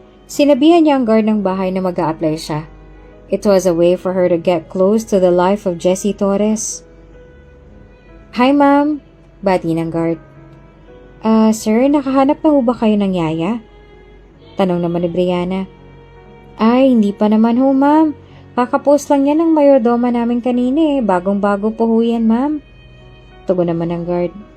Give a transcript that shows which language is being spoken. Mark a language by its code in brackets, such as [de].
[tl] Sinabihan niya ang guard ng bahay na mag-a-apply siya. [en] It was a way for her to get close to the life of Jesse Torres. [tl] Hi, ma'am. Bati ng guard. Sir, nakahanap na ho ba kayo ng yaya? Tanong naman ni Brianna. Ay, hindi pa naman ho, ma'am. Kakapost lang yan ng mayordoma namin kanina eh. Bagong-bago po ho yan, ma'am. Tugon naman ng guard.